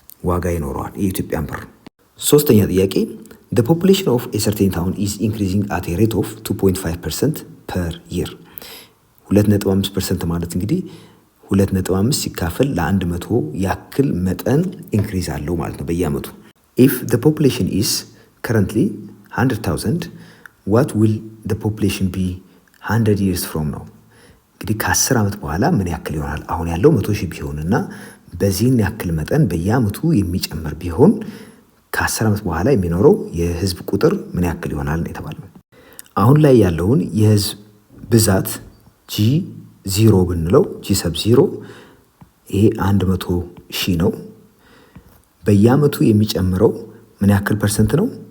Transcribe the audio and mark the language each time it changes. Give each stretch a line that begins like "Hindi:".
Amharic: ዋጋ ይኖረዋል የኢትዮጵያን ብር። ሶስተኛ ጥያቄ
English: the population of a certain town is increasing at a rate of 2.5% per year።
Amharic: 2.5% ማለት እንግዲህ 2.5 ሲካፈል ለ100 ያክል መጠን ኢንክሪዝ አለው ማለት ነው በየአመቱ።
English: if the population is currently 100,000 what will the population be 100 years from now?
Amharic: እንግዲህ ከ10 ዓመት በኋላ ምን ያክል ይሆናል? አሁን ያለው 100,000 ቢሆንና በዚህን ያክል መጠን በየዓመቱ የሚጨምር ቢሆን ከ10 ዓመት በኋላ የሚኖረው የህዝብ ቁጥር ምን ያክል ይሆናል የተባለው። አሁን ላይ ያለውን የህዝብ ብዛት G0 ብንለው G0 ይሄ 100,000 ነው። በየዓመቱ የሚጨምረው ምን ያክል ፐርሰንት ነው?